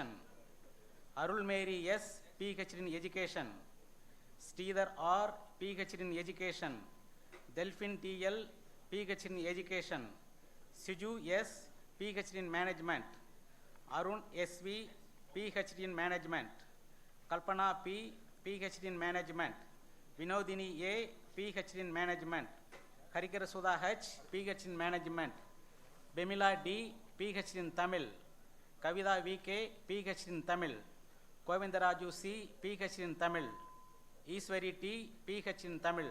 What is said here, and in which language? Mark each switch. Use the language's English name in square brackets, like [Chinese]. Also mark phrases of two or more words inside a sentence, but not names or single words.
[English] Arul Mary S., PhD in Education. Sridhar R., PhD in Education. Delphine T.L., PhD in Education. Siju S., PhD in Management. Arun S.V., PhD in Management. Kalpana P., PhD in Management. Vinodini A., PhD in Management. Karikara Sudha H., PhD in Management. Bemila D., PhD in Tamil. Kavida VK, PhD in Tamil. Govindaraju C, PhD in Tamil. Iswari T, PhD in Tamil.